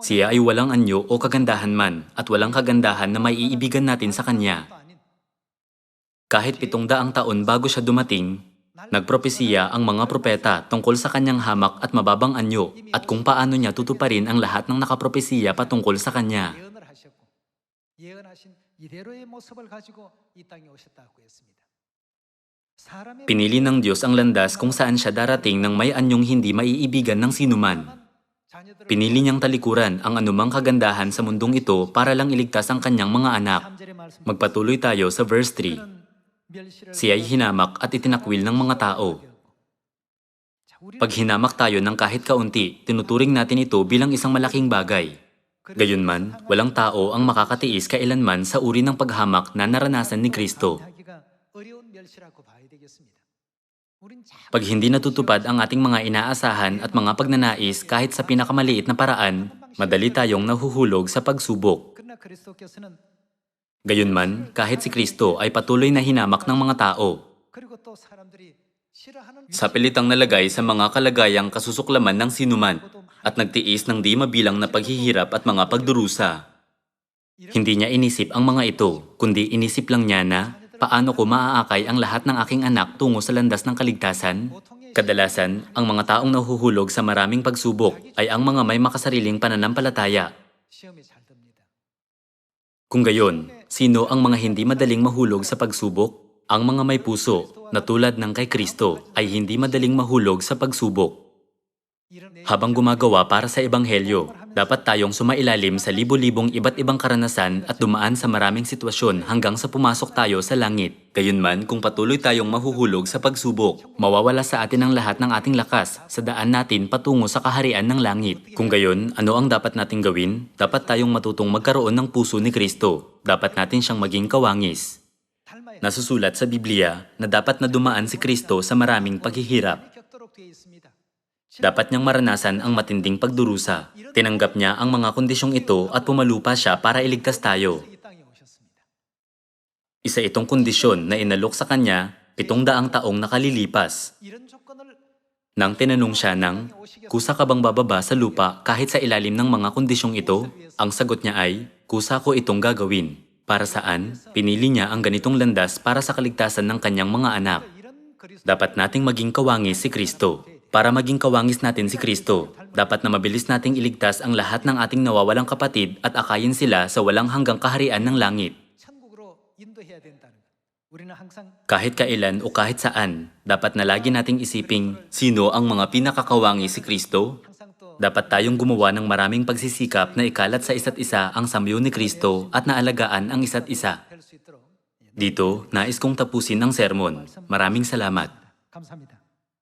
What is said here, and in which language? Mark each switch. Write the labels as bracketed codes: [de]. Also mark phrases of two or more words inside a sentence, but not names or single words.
[tl] Siya ay walang anyo o kagandahan man at walang kagandahan na maiibigan natin sa kanya. Kahit 700 taon bago siya dumating, nagpropesiya ang mga propeta tungkol sa kanyang hamak at mababang anyo at kung paano niya tutuparin ang lahat ng nakapropesiya patungkol sa kanya. [ko] 예언을 하셨고 예언하신 이대로의 모습을 가지고 이 땅에 오셨다고 했습니다. 사람의 [tl] Pinili ng Diyos ang landas kung saan siya darating ng may anyong hindi maiibigan ng sinuman. [ko] 자녀들을 [tl] Pinili niyang talikuran ang anumang kagandahan sa mundong ito para lang iligtas ang kanyang mga anak. [ko] 3절의 말씀 [tl] Magpatuloy tayo sa verse 3. [ko] 멸시를 [tl] Siya ay hinamak at itinakwil ng mga tao. [ko] 자, 우리는 [tl] Pag hinamak tayo ng kahit kaunti, tinuturing natin ito bilang isang malaking bagay. Gayunman, walang tao ang makakatiis kailanman sa uri ng paghamak na naranasan ni Kristo. [ko] 하기가 어려운 멸시라고 봐야 되겠습니다. 우린 자꾸 [tl] Pag hindi natutupad ang ating mga inaasahan at mga pagnanais kahit sa pinakamaliit na paraan, madali tayong nahuhulog sa pagsubok. [ko] 그러나 그리스도께서는 [tl] Gayunman, kahit si Kristo ay patuloy na hinamak ng mga tao, [ko] 그리고 또 사람들이 싫어하는 [tl] sa pilitang nalagay sa mga kalagayang kasusuklaman ng sinuman at nagtiis ng di mabilang na paghihirap at mga pagdurusa. Hindi niya inisip ang mga ito, kundi inisip lang niya na paano ko maaakay ang lahat ng aking anak tungo sa landas ng kaligtasan. Kadalasan, ang mga taong nahuhulog sa maraming pagsubok ay ang mga may makasariling pananampalataya. [ko] 시험에 잘 듭니다. [tl] Kung gayon, sino ang mga hindi madaling mahulog sa pagsubok? Ang mga may puso, na tulad ng kay Kristo, ay hindi madaling mahulog sa pagsubok. [ko] 이런 [tl] Habang gumagawa para sa Ebanghelyo, dapat tayong sumailalim sa libo-libong iba't ibang karanasan at dumaan sa maraming sitwasyon hanggang sa pumasok tayo sa langit. Gayunman, kung patuloy tayong mahuhulog sa pagsubok, mawawala sa atin ang lahat ng ating lakas sa daan natin patungo sa kaharian ng langit. Kung gayon, ano ang dapat nating gawin? Dapat tayong matutong magkaroon ng puso ni Kristo. Dapat natin siyang maging kawangis. [ko] 닮아야 [tl] Nasusulat sa Biblia na dapat na dumaan si Kristo sa maraming paghihirap. [ko] 겪도록 되어 있습니다. [tl] Dapat niyang maranasan ang matinding pagdurusa. Tinanggap niya ang mga kondisyong ito at pumalupa siya para iligtas tayo. [ko] 이 땅에 오셨습니다. [tl] Isa itong kondisyon na inalok sa kanya 700 taong nakalilipas. [ko] 이런 조건을 [tl] Nang tinanong siya ng, kusa ka bang bababa sa lupa kahit sa ilalim ng mga kondisyong ito? Ang sagot niya ay, kusa ko itong gagawin. Para saan? Pinili niya ang ganitong landas para sa kaligtasan ng kanyang mga anak. [ko] 이런 그리스도 [tl] Dapat nating maging kawangis si Kristo. Para maging kawangis natin si Kristo, dapat na mabilis nating iligtas ang lahat ng ating nawawalang kapatid at akayin sila sa walang hanggang kaharian ng langit. [ko] 천국으로 인도해야 된다는 것. 우리는 항상 [tl] Kahit kailan o kahit saan, dapat na lagi nating isiping sino ang mga pinakakawangis si Kristo. [ko] 항상 또 [tl] Dapat tayong gumawa ng maraming pagsisikap na ikalat sa isa't isa ang samyo ni Kristo at naalagaan ang isa't isa. [ko] 될 수 있도록 [tl] Dito, nais kong tapusin ang sermon. Maraming salamat. [ko] 감사합니다.